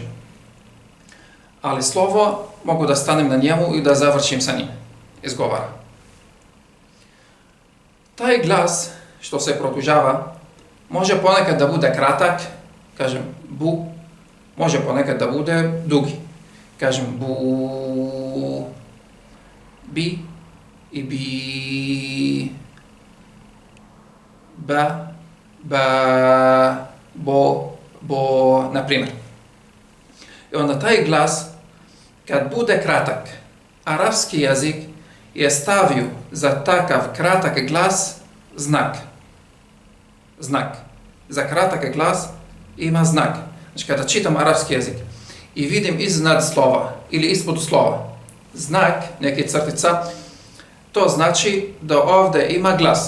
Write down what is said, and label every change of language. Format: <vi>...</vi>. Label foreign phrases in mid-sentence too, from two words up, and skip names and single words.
<bs>Ali slovo mogu da stanem na njemu i da završim sa njim. Izgovara. Taj glas što se produžava može ponekad da bude kratak, kažem bu, može ponekad da bude dugi. Kažem bu, bi i bi, ba, bo, na primjer. I onda taj glas, kad bude kratak, arapski jezik je stavio za takav kratak glas znak. Za kratak glas ima znak. Znači kada čitam arapski jezik i vidim iznad slova ili ispod slova znak, neke crtica, to znači da ovdje ima glas.</bs>